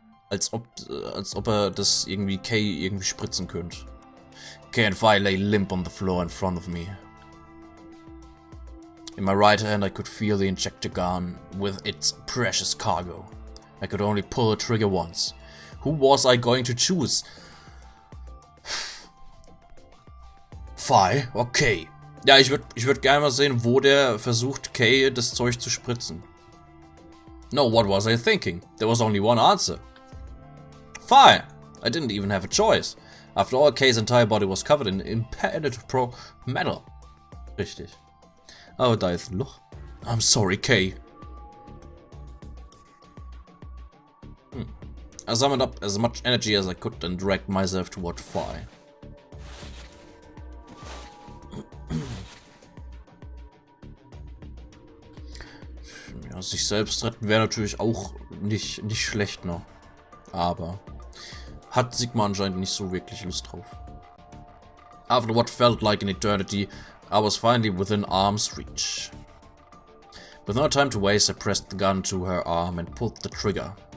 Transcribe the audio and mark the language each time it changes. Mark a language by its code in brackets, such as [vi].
[de] Als ob er das irgendwie Kay irgendwie spritzen könnte. [en] Kay and Phi lay limp on the floor in front of me. In my right hand I could feel the injector gun with its precious cargo. I could only pull the trigger once. Who was I going to choose? Phi? Okay. [de] Ja, ich würd gerne mal sehen, wo der versucht, Kay das Zeug zu spritzen. [en] No, what was I thinking? There was only one answer. Phi! I didn't even have a choice. After all, Kay's entire body was covered in impenetrable metal. [de] Richtig. Aber da ist ein Loch. [en] I'm sorry, Kay. I summoned up as much energy as I could and dragged myself toward Phi. [de] Ja, sich selbst retten wäre natürlich auch nicht schlecht, ne? Aber hat Sigma anscheinend nicht so wirklich Lust drauf. [en] After what felt like an eternity, I was finally within arm's reach. With no time to waste, I pressed the gun to her arm and pulled the trigger.